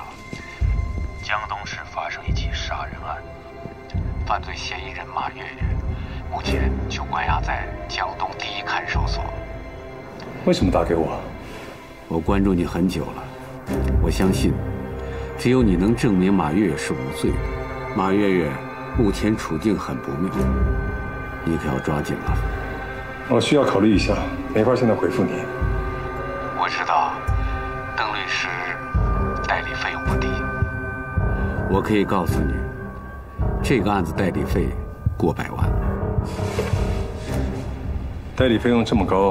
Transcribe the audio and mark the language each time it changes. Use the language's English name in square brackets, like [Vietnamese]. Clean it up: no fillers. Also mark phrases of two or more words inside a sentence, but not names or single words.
[Chinese] 江東市發生一起殺人案，犯罪嫌疑人馬月月，目前就關押在江東第一看守所。為什麼打給我？我關注你很久了，我相信，只有你能證明馬月月是無罪的。馬月月目前處境很不妙，你可要抓緊了。我需要考慮一下，沒法現在回復你。我知道，鄧律師代理費用不低。我可以告訴你，這個案子代理費過百萬。代理費用這麼高，